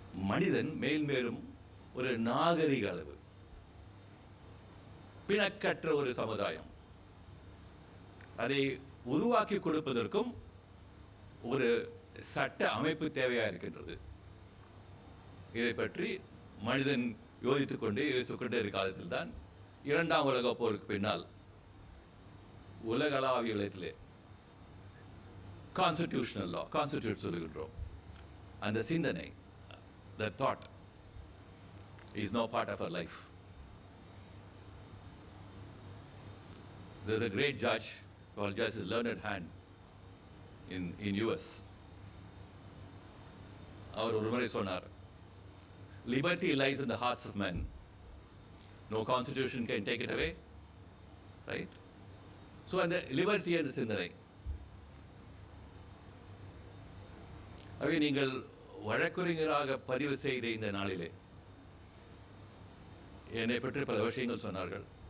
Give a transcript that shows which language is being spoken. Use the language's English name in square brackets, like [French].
[Tamil] மனிதன் மேல்மேலும் ஒரு நாகரிக அளவு பிணக்கற்ற ஒரு சமுதாயம், அதை உருவாக்கி கொடுப்பதற்கும் ஒரு சட்ட அமைப்பு தேவையாக இருக்கின்றது. இதை பற்றி மனிதன் யோசித்துக்கொண்டே இருக்க காலத்தில் தான் 2ஆம் உலகப் போருக்கு பின்னால் உலகளாவிய இடத்திலே கான்ஸ்டிடியூஷனல் லா, கான்ஸ்டிடியூட் சொல்லுகின்றோம். அந்த சிந்தனை, [English] the thought is no part of our life. There's a great judge called Justice Learned Hand in US. [Tamil] அவர் ஒரு முறை சொன்னார், [English] liberty lies in the hearts of men. No constitution can take it away. Right? [Tamil] So, அந்த liberty என்ற சிந்தனை, அவை நீங்கள் வழக்கறிஞராக பதிவு செய்த இந்த நாளிலே என்னை பற்றி பல விஷயங்கள் சொன்னார்கள்.